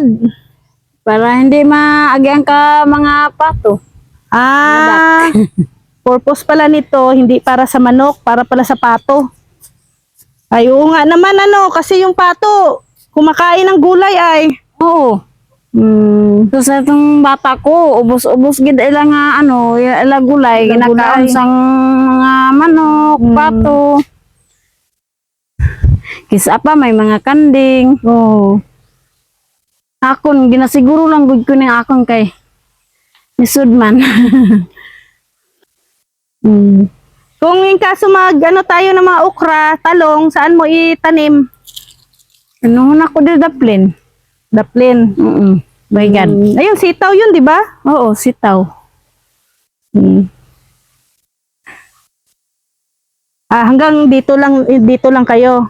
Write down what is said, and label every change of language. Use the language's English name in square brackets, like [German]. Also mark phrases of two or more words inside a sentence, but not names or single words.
[Filipino] Para hindi maagyan ka mga pato. Purpose pala nito, hindi para sa manok, para pala sa pato. Ay, oo nga naman kasi yung pato, kumakain ng gulay ay. [Hiligaynon] Oo. So sa itong bata ko, ubos-ubos gid ila nga ila gulay, Ila ginakaon gulay. sang mga manok, pato. Kisa pa may mga kanding. [Filipino] Oo. [Hiligaynon] Akon ginasiguro lang gud ko ning akon kay lisod man. [Filipino] Kung in kaso tayo ng mga okra, talong, saan mo itanim? [Hiligaynon] Ano na ko di daplin. Daplin. [English] My God. [Filipino] Ayun, sitaw yun, di ba? Oo, sitaw. Hanggang dito lang kayo.